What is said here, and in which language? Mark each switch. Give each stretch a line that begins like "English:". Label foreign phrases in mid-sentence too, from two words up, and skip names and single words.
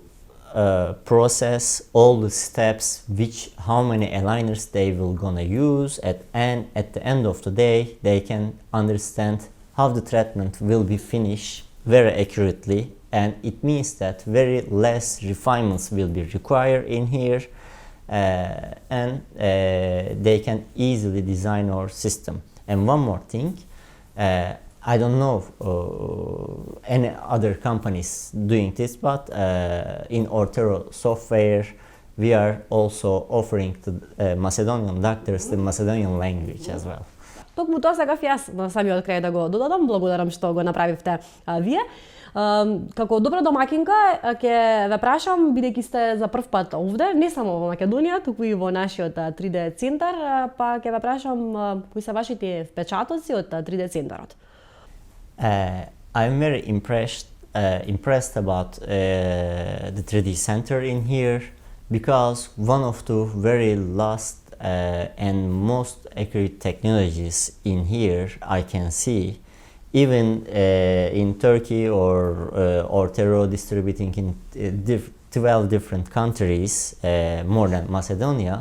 English: process, all the steps, how many aligners they will gonna use, and at the end of the day they can understand how the treatment will be finished very accurately, and it means that very less refinements will be required in here, and they can easily design our system. And one more thing, I don't know any other companies doing this, but in ОРТЕРО software, we are also offering to Macedonian doctors the Macedonian language as well.
Macedonian: Токму тоа сакав јас на самиот крај да го додадам. Благодарам што го направивте вие. Како добра домакинка ќе ве прашам, бидејќи сте за прв пат овде, не само во Македонија, туку и во нашиот 3D центар, па ќе ве прашам кои се вашите впечатоци од 3D центарот.
English: I'm very impressed about the 3D center in here, because one of the very last and most accurate technologies in here I can see, even in Turkey or ОРТЕРО distributing in 12 different countries, more than Macedonia.